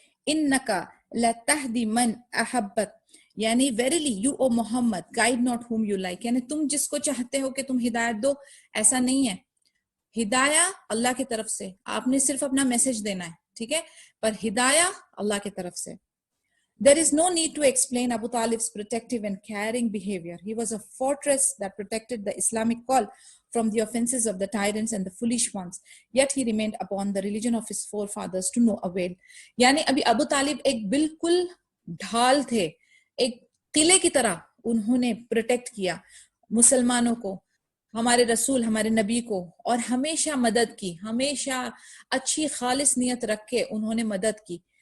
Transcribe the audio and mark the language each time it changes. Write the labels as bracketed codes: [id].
[ar] انکا لتہدی من احبت، [ur] یعنی [en] verily you O Muhammad guide not whom you like, [ur] یعنی تم جس کو چاہتے ہو کہ تم ہدایت دو، ایسا نہیں ہے. ہدایہ اللہ کی طرف سے، آپ نے صرف اپنا میسج دینا ہے، ٹھیک ہے، پر ہدایہ اللہ کی طرف سے. [en] There is no need to explain Abu Talib's protective and caring behavior. He was a fortress that protected the Islamic call from the offenses of the tyrants and the foolish ones. Yet he remained upon the religion of his forefathers to no avail. [ur] یعنی ابھی ابو طالب ایک بالکل ڈھال تھے، ایک قلعے کی طرح انہوں نے پروٹیکٹ کیا مسلمانوں کو ہمارے رسول ہمارے نبی کو اور ہمیشہ مدد کی, ہمیشہ اچھی خالص نیت رکھ کے انہوں نے مدد کی.